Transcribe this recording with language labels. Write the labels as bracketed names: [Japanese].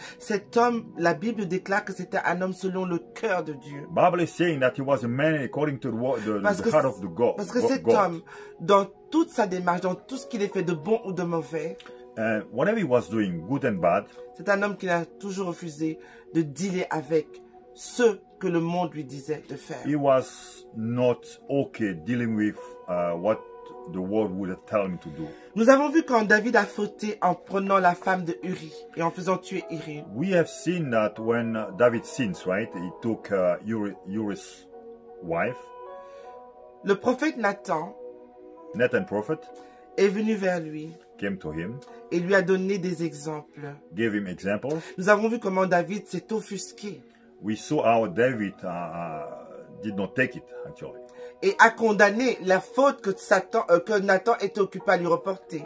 [French] Cet homme, la Bible déclare que c'était un homme selon le cœur de Dieu. [English] Bible is saying that he was a man according to the heart of the God. [French] Parce que cet homme, dans toute sa démarche, dans tout ce qu'il ait fait de bon ou de mauvais, [English] Whatever he was doing, good and bad, [French] c'est un homme qui a toujours refusé de dealer avec ce que le monde lui disait de faire. [English] he was not okay dealing with what the world would tell him to do. [French] Nous avons vu quand David a fauté en prenant la femme de Uri et en faisant tuer Uri. [English] We have seen that when David sins, right? He took Uriah's wife, [French] Le prophète Nathan [English] Nathan prophet, [French] est venu vers lui [English] came to him, [French] et lui a donné des exemples. [English] gave him examples. [French] Nous avons vu comment David s'est offusqué [English] We saw how David did not take it, actually. [French] et a condamné la faute que Nathan était occupé à lui reporter.